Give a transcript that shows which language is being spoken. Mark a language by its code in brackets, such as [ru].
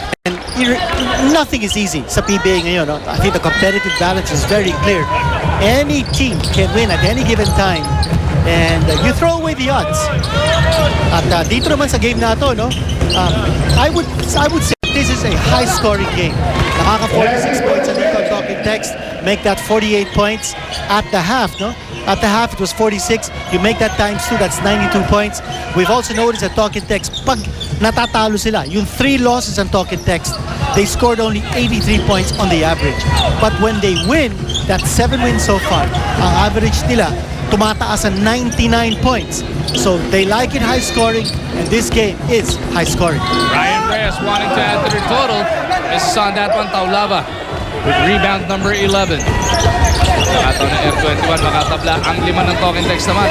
[en] And nothing is easy [tl] sa PBA ngayon. No? [en] I think the competitive balance is very clear. Any team can win at any given time. And you throw away the odds. [tl] At dito naman sa game na to, no? [en] I would say this is a high-scoring game. [tl] Nakaka 46 points dito [en] on talking text. Make that 48 points at the half, no? [tl] At [en] the half, it was 46. You make that times 2, that's 92 points. We've also noticed at talking text, [tl] pag natatalo sila, yung [en] 3 losses on talking text, they scored only 83 points on the average. But when they win, that's 7 wins so far. [tl] Ang average nila, tumataas sa [en] 99 points. So they like it high scoring, and this game is high scoring. Ryan Reyes wanting to add to their total. Misses on that one, Taulava with rebound number 11. [tl] Ato na Air21 makatabla ang 5 ng talking text naman.